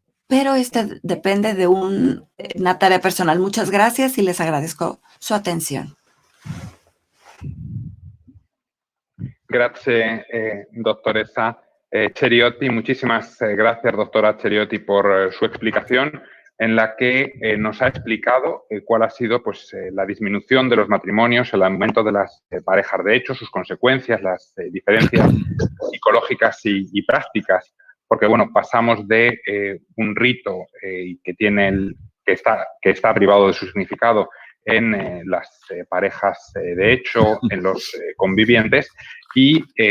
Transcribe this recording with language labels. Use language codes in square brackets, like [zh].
[es] Pero depende de una tarea personal. Muchas gracias y les agradezco su atención. [it] Grazie, dottoressa Ceriotti. [es] Muchísimas gracias, doctora Ceriotti, por su explicación, en la que nos ha explicado cuál ha sido pues, la disminución de los matrimonios, el aumento de las parejas de hecho, sus consecuencias, las diferencias psicológicas y prácticas, porque bueno, pasamos de un rito que está privado de su significado en las parejas de hecho, en los convivientes, y